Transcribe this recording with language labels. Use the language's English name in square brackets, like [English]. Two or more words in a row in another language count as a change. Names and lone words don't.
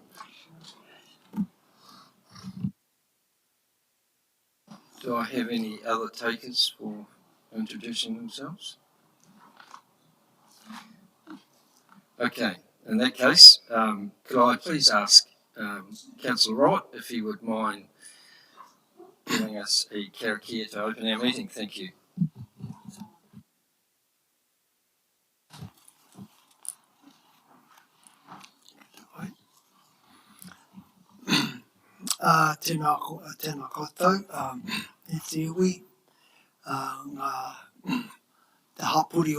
[English] Do I have any other takers for introducing themselves? Okay, in that case, could I please ask Councillor Wright if he would mind giving us a karakia to open our meeting. Thank you. [Māori] Tēnā koutou, e te iwi, ngā te hapuri